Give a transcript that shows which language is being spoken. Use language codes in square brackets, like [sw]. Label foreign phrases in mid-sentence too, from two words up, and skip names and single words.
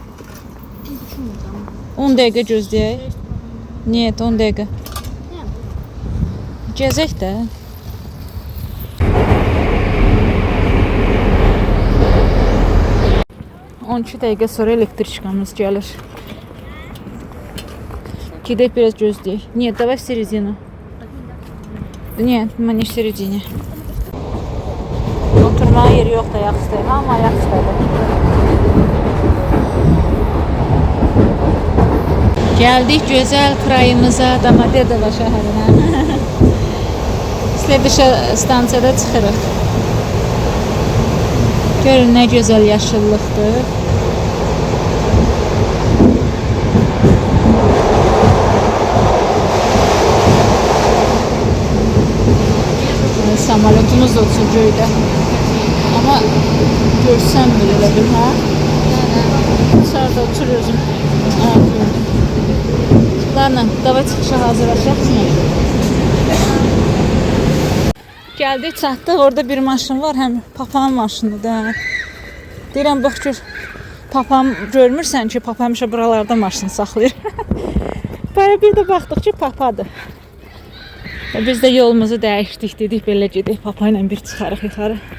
[az] 10 dəqiqə gözləyək. Niyə, 10 dəqiqə. Gəzək də. On 2 dəqiqə sonra elektriçkamız gəlir. Gedək biraz gözləyək. [ru] Нет, давай в середину. Нет, мы не в середине. [az] Oturmağa yeri yoxdur, ayaq üstəyəm, amma ayaq üstədir. Gəldik gözəl krayımıza, Domodedovo şəhərinə. Следующая stansiyada çıxırıq. Görün nə gözəl yaşıllıqdır. Samolotumuz da uçur göydə. Amma görsəm belə bir, hə? [tr] Dışarıda uçuruyoruz. [ru] Ладно, давай [az] çıxışa hazırlaşaq. Gəldik, çatdıq. Orada bir maşın var, həm papağın maşınıdır. Deyirəm, bax gör, papağım görmürsən ki, papa həmişə buralarda maşını saxlayır. Böyle bir də baxdıq ki, papadır. Biz də yolumuzu dəyişdik, dedik, belə gedək, papa ilə bir çıxarıq yuxarı.